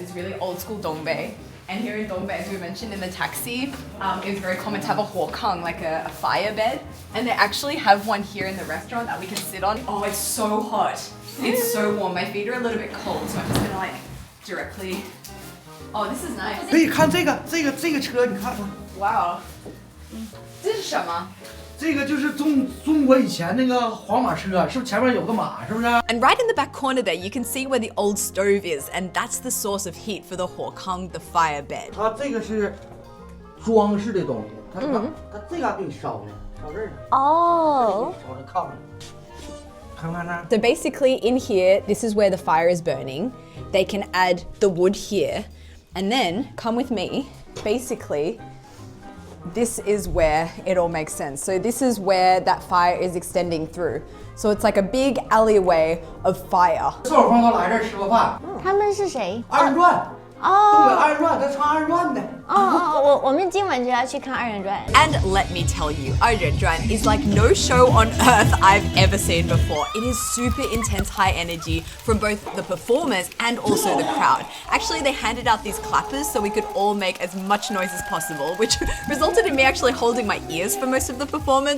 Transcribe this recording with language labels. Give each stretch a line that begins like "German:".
English: It's really old school Dongbei. And here in Dongbei, as we mentioned in the taxi, it's very common to have a huokang, like a fire bed. And they actually have one here in the restaurant that we can sit on. Oh, it's so hot. It's so warm. My feet are a little bit cold, so I'm just gonna like directly. Oh, this is nice.
Chinese: 可以看这个车，你看看。 Wow. 这是什么？这个就是中国以前那个黄马车，是不是前面有个马，是不是？
English: And right in the back corner there, you can see where the old stove is, and that's the source of heat for the Kang, the fire bed.
Chinese: 它这个是装饰的东西，它这个给你烧呢，烧这儿呢。哦。烧这炕上。看看这。
English: So basically in here, this is where the fire is burning. They can add the wood here, and then come with me. Basically, this is where it all makes sense. So this is where that fire is extending through. So it's like a big alleyway of fire.
Chinese: 这会儿朋友来这儿吃过饭。他们是谁？二人转。东北二人转，他唱二人转的。我们今晚就要去看二人转。
English: And let me tell you, 二人转 is like no show on earth I've ever seen before. It is super intense high energy from both the performers and also the crowd. Actually, they handed out these clappers so we could all make as much noise as possible, which resulted in me actually holding my ears for most of the performance.